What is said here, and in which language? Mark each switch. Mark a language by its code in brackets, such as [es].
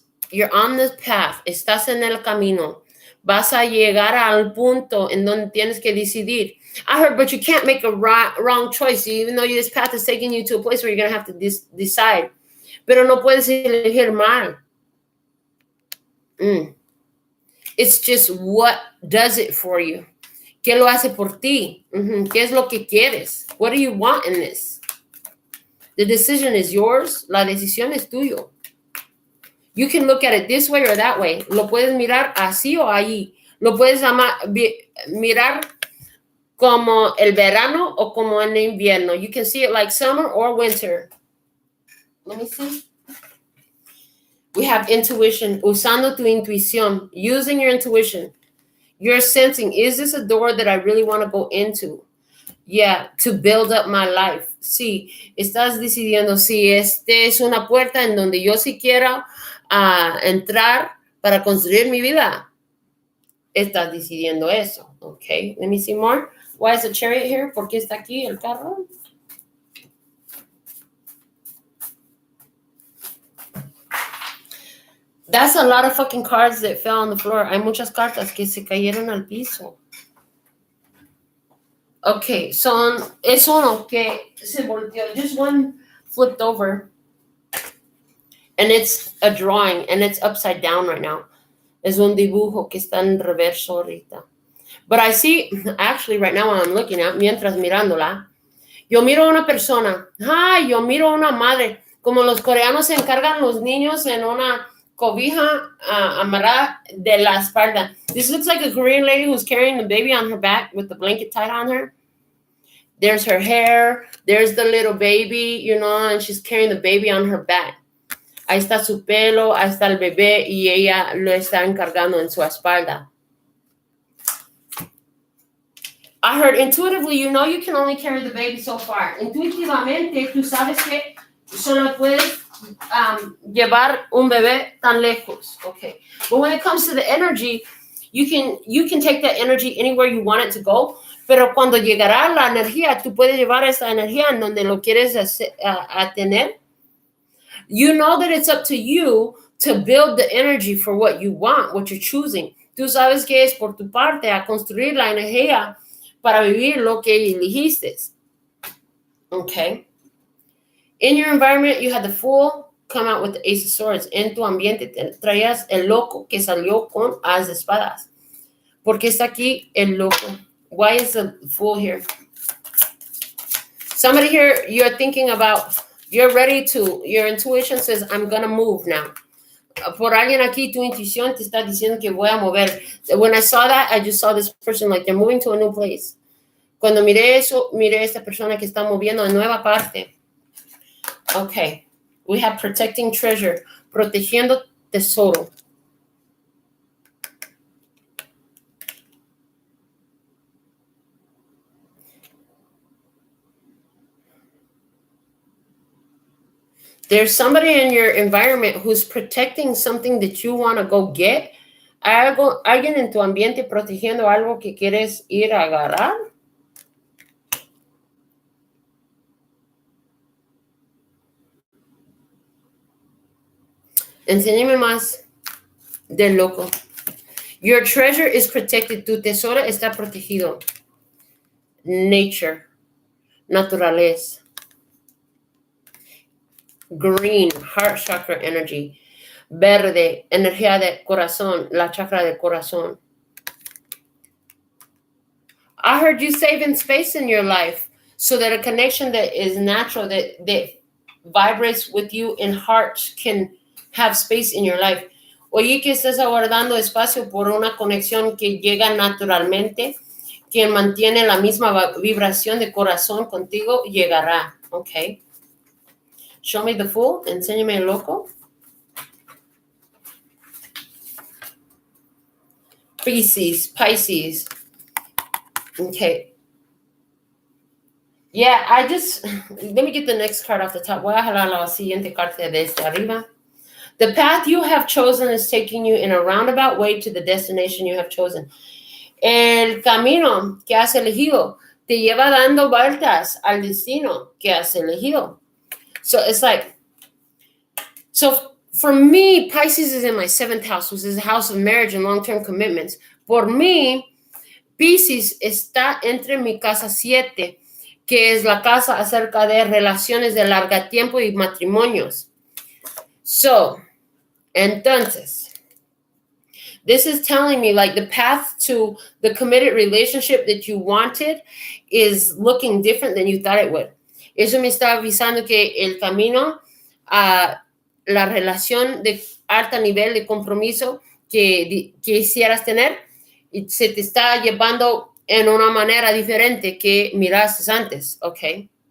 [en] You're on the path, [es] estás en el camino. Vas a llegar al punto en donde tienes que decidir. [en] I heard, but you can't make a wrong choice, even though this path is taking you to a place where you're going to have to decide. [es] Pero no puedes elegir mal. [en] It's just what does it for you. [es] ¿Qué lo hace por ti? ¿Qué es lo que quieres? [en] What do you want in this? The decision is yours. [es] La decisión es tuyo. [en] You can look at it this way or that way. [es] Lo puedes mirar así o allí. Lo puedes mirar como el verano o como el invierno. [en] You can see it like summer or winter. Let me see. We have intuition. [es] Usando tu intuición. [en] Using your intuition. You're sensing, is this a door that I really want to go into? Yeah, to build up my life. [es] Sí, estás decidiendo si es una puerta en donde yo sí quiero entrar para construir mi vida. Estás decidiendo eso. [en] Okay, let me see more. Why is the Chariot here? [es] ¿Por qué está aquí el carro? [en] That's a lot of fucking cards that fell on the floor. [es] Hay muchas cartas que se cayeron al piso. Okay, es uno que se volteó. [en] Just one flipped over. And it's a drawing, and it's upside down right now. [es] Es un dibujo que está en reverso ahorita. [en] But I see, actually right now when I'm looking at, [es] mientras mirándola, yo miro a una persona. Yo miro a una madre. Como los coreanos se encargan los niños en una cobija amarrada de la espalda. [en] This looks like a Korean lady who's carrying the baby on her back with the blanket tied on her. There's her hair. There's the little baby, you know, and she's carrying the baby on her back. [es] Ahí está su pelo, ahí está el bebé y ella lo está encargando en su espalda. [en] I heard intuitively, you know you can only carry the baby so far. [es] Intuitivamente, tú sabes que solo puedes llevar un bebé tan lejos. [en] Okay. But when it comes to the energy, you can take that energy anywhere you want it to go. [es] Pero cuando llegará la energía, tú puedes llevar esa energía en donde lo quieres a tener. [en] You know that it's up to you to build the energy for what you want, what you're choosing. [es] Tú sabes que es por tu parte a construir la energía para vivir lo que elegiste. [en] Okay. In your environment, you had the Fool come out with the Ace of Swords. [es] En tu ambiente traías el loco que salió con As de Espadas. ¿Por qué está aquí el loco? [en] Why is the Fool here? Somebody here, you're thinking about, you're ready to, your intuition says, I'm going to move now. [es] Por alguien aquí, tu intuición te está diciendo que voy a mover. [en] When I saw that, I just saw this person like they're moving to a new place. [es] Cuando miré eso, miré esta persona que está moviendo a nueva parte. [en] Okay. We have protecting treasure. [es] Protegiendo tesoro. [en] There's somebody in your environment who's protecting something that you want to go get. [es] Alguien en tu ambiente protegiendo algo que quieres ir a agarrar. Enséñame más del loco. [en] Your treasure is protected. [es] Tu tesoro está protegido. Nature. Naturaleza. [en] Green, heart chakra energy. [es] Verde, energía de corazón, la chakra del corazón. [en] I heard you saving space in your life so that a connection that is natural, that vibrates with you in heart can have space in your life. [es] Oye, que estás aguardando espacio por una conexión que llega naturalmente, que mantiene la misma vibración de corazón contigo, llegará. [en] Okay. Show me the Fool. [es] Enséñame el loco. [en] Pisces. Okay. Yeah, let me get the next card off the top. [es] Voy a jalar la siguiente carta desde arriba. [en] The path you have chosen is taking you in a roundabout way to the destination you have chosen. [es] El camino que has elegido te lleva dando vueltas al destino que has elegido. [en] So it's like, so for me, Pisces is in my 7th house, which is the house of marriage and long-term commitments. [es] Por mí, Pisces está entre mi casa 7, que es la casa acerca de relaciones de largo tiempo y matrimonios. [en] So, entonces, this is telling me like the path to the committed relationship that you wanted is looking different than you thought it would. [es] Eso me está avisando que el camino a la relación de alto nivel de compromiso que quisieras tener se te está llevando en una manera diferente que miraste antes, okay?